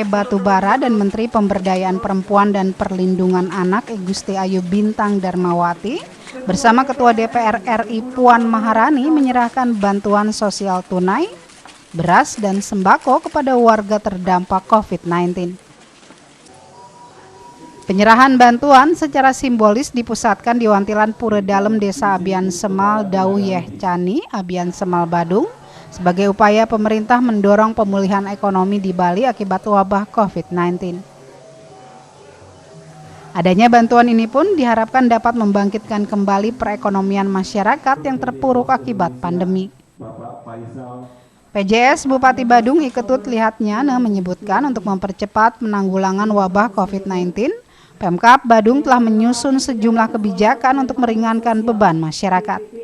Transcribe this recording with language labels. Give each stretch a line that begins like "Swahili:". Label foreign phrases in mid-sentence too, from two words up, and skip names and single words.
Indonesian: Batubara dan Menteri Pemberdayaan Perempuan dan Perlindungan Anak Gusti Ayu Bintang Darmawati bersama Ketua DPR RI Puan Maharani menyerahkan bantuan sosial tunai, beras dan sembako kepada warga terdampak COVID-19. Penyerahan bantuan secara simbolis dipusatkan di Wantilan Pura Dalem Desa Abian Semal Dauyeh Cani, Abian Semal Badung, sebagai upaya pemerintah mendorong pemulihan ekonomi di Bali akibat wabah COVID-19. Adanya bantuan ini pun diharapkan dapat membangkitkan kembali perekonomian masyarakat yang terpuruk akibat pandemi. PJS Bupati Badung Iketut Lihatnyana menyebutkan untuk mempercepat penanggulangan wabah COVID-19, Pemkab Badung telah menyusun sejumlah kebijakan untuk meringankan beban masyarakat.